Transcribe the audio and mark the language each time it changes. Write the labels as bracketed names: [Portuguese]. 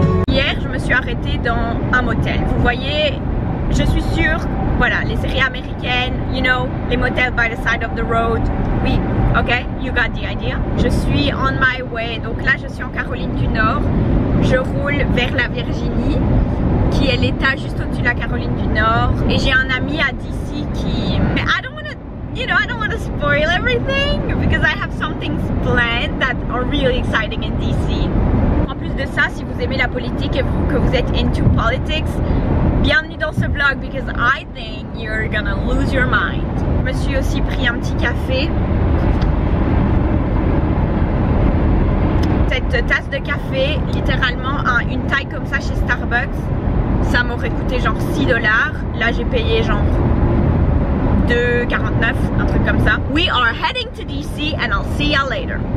[French] Hier, je me suis arrêtée dans un motel. Vous voyez, je suis sûre, voilà, les séries américaines, [English] you know, [French] les motels [English] by the side of the road. [French] Oui, ok, [English] you got the idea. [French] Je suis [English] on my way, [French] donc là je suis en Caroline du Nord. Je roule vers la Virginie, qui est l'état juste au-dessus de la Caroline du Nord. Et j'ai un ami à DC qui... [English] I don't wanna, you know, I don't wanna spoil everything because I have some things planned that are really exciting in DC. [French] En plus de ça, si vous aimez la politique et que vous êtes [English] into politics, [French] bienvenue dans ce vlog [English] because I think you're gonna lose your mind. [French] Je me suis aussi pris un petit café. Cette tasse de café, littéralement une taille comme ça chez Starbucks, ça m'aurait coûté genre 6 $. Là j'ai payé genre 2,49, un truc comme ça. [English] We are heading to DC and I'll see you later.